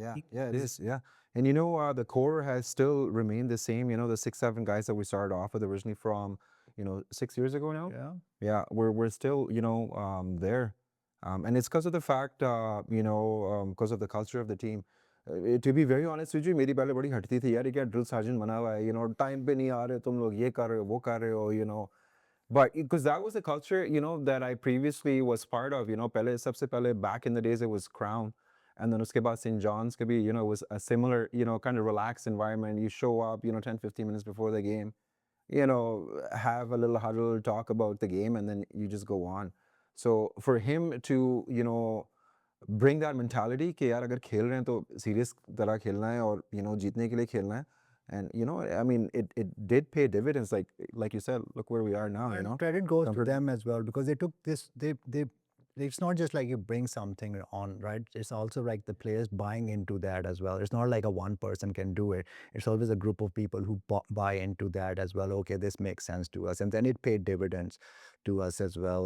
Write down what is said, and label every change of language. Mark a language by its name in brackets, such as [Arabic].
[English] Yeah. Yeah. It is. Yeah. And the core has still remained the same. The 6, 7 guys that we started off with originally from 6 years ago now. yeah. Yeah, we're still there, and it's because of the fact because of the culture of the team. To be very honest with you, [Hindi] मेरी पहले बड़ी हटती थी यार, ये क्या drill sergeant बना हुआ है, time पे नहीं आ रहे तुम लोग, ये कर रहे हो वो कर रहे हो, [English] But because that was a culture, that I previously was part of, [Hindi] pehle, sabse pehle, [English] back in the days, it was Crown. And then [Hindi] uske baad [English] St. John's could be, it was a similar, kind of relaxed environment. You show up, 10, 15 minutes before the game, have a little huddle, talk about the game, and then you just go on. So for him to, bring that mentality [Hindi] कि यार अगर खेल रहे हैं तो serious तरह खेलना है और जीतने के लिए खेलना है. [English] And I mean, it did pay dividends. Like you said, look where we are now. And credit goes to them as well, because they took this. They it's not just like you bring something on, right? It's also like the players buying into that as well. It's not like a one person can do it. It's always a group of people who buy into that as well. Okay, this makes sense to us, and then it paid dividends to us as well.